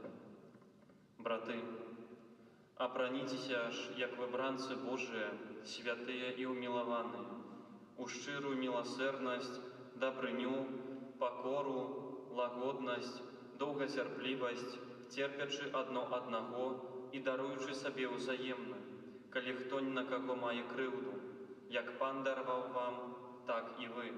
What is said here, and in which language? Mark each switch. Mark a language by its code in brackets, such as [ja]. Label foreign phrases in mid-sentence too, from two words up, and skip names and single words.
[be] Браты, опранитеся аж, як выбранцы Божие, святые и умилованные, у шчырую милосердность, добрыню, покору, лагодность, долгоцярплівасць, терпячы адно аднаго и даруючы сабе ўзаемна, калі хто ні на каго мае крыўду, як Пан дараваў вам, так і вы.